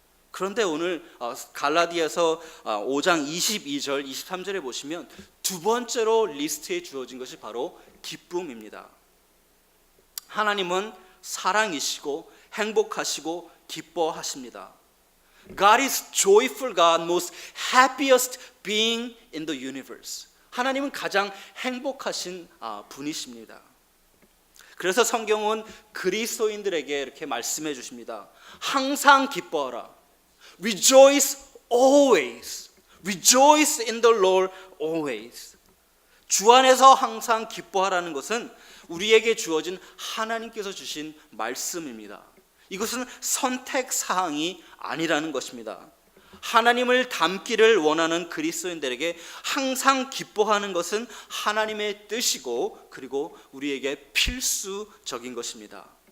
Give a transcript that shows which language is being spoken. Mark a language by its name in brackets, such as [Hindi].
[Korean] 그런데 오늘 갈라디아서 5장 22절 23절에 보시면 두 번째로 리스트에 주어진 것이 바로 기쁨입니다. 하나님은 사랑이시고 행복하시고 기뻐하십니다. [English] God is joyful God, most happiest being in the universe. [Korean] 하나님은 가장 행복하신 분이십니다. 그래서 성경은 그리스도인들에게 이렇게 말씀해 주십니다. 항상 기뻐하라. [English] Rejoice always. Rejoice in the Lord always. [Korean] 주 안에서 항상 기뻐하라는 것은 우리에게 주어진 하나님께서 주신 말씀입니다. 이것은 선택 사항이 아니라는 것입니다. 하나님을 닮기를 원하는 그리스도인들에게 항상 기뻐하는 것은 하나님의 뜻이고 그리고 우리에게 필수적인 것입니다.